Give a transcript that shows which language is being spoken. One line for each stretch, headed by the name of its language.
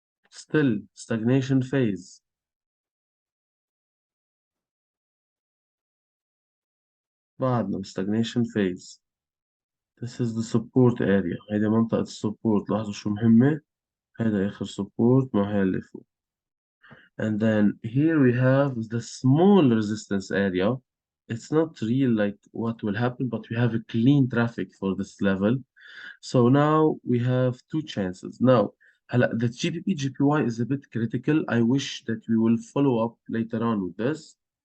English: Still stagnation phase. بعدنا stagnation phase. This is the support area.
Arabic: هيدي منطقة السبورت. لاحظوا شو مهمة. هذا آخر support مع هاي اللي فوق.
English: And then here we have the small resistance area. It's not real like what will happen, but we have a clean traffic for this level. So now we have two chances. Now, the GBP GPY is a bit critical. I wish that we will follow up later on with this.